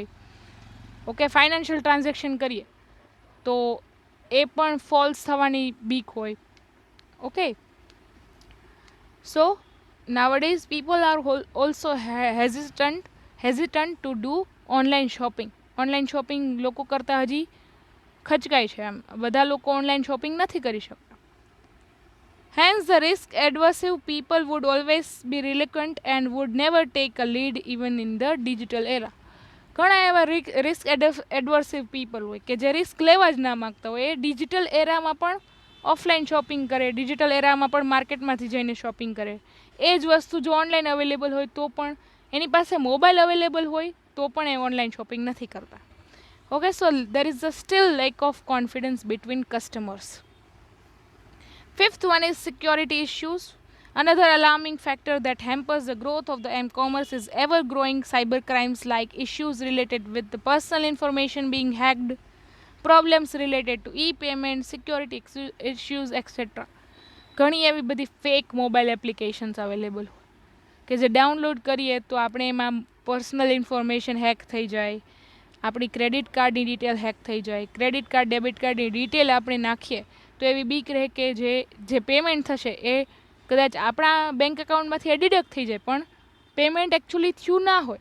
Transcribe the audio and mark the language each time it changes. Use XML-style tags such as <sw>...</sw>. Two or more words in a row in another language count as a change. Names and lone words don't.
<gu>ઓકે,</gu> <en>financial transaction</en> <gu>કરીએ તો એ પણ ફોલ્સ થવાની બીક હોય.</gu> <en>OK, so nowadays people are also hesitant to do online shopping. online shopping</en> <gu>લોકો કરતાં હજી ખચકાય છે. એમ બધા લોકો</gu> <en>online shopping</en> <gu>નથી કરી શકતા.</gu> <en>Hence the risk adversive people would always be reluctant and would never take a lead even in the digital era.</en> <gu>ઘણા એવા</gu> <en>risk adversive people</en> <gu>હોય કે જે રિસ્ક લેવા જ ના માગતા હોય, એ ડિજિટલ એરામાં પણ</gu> <en>offline shopping</en> <gu>કરે, ડિજિટલ એરામાં પણ માર્કેટમાંથી જઈને શોપિંગ કરે. એ જ વસ્તુ જો</gu> <en>online available</en> <gu>હોય તો પણ, એની પાસે મોબાઈલ અવેલેબલ હોય તો પણ એ</gu> <en>online shopping</en> <gu>નથી કરતા.</gu> <en>OK, so there is a still lack of confidence between customers. Fifth one is security issues. Another alarming factor that hampers the growth of the m-commerce is ever-growing cybercrimes like issues related with the personal information being hacked, problems related to e-payment, security issues, etc.</en> <gu>ઘણી એવી બધી</gu> <en>fake mobile applications available</en> <gu>હોય કે જે ડાઉનલોડ કરીએ તો આપણે એમાં</gu> <en>personal information hack</en> <gu>થઈ જાય, આપણી ક્રેડિટ કાર્ડની ડિટેલ હેક થઈ જાય,</gu> <en>credit card debit</en> <gu>કાર્ડની ડિટેલ આપણે નાખીએ તો એવી બીક રહે કે જે પેમેન્ટ થશે એ કદાચ આપણા બેંક એકાઉન્ટમાંથી ડિડક્ટ થઈ જાય પણ પેમેન્ટ એકચ્યુઅલી થયું ના હોય.</gu>